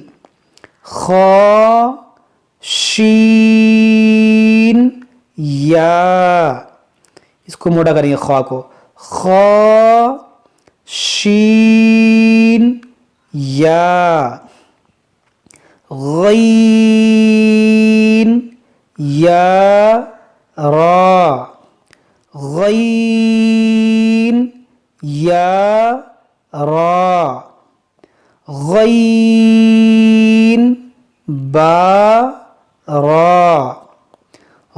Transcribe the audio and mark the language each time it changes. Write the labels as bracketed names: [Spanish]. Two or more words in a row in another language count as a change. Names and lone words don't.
[Urdu] خا شین یا. اس کو موٹا کریں گے خا کو. خا شین یا. غین یا را. غین یا را. غین با را.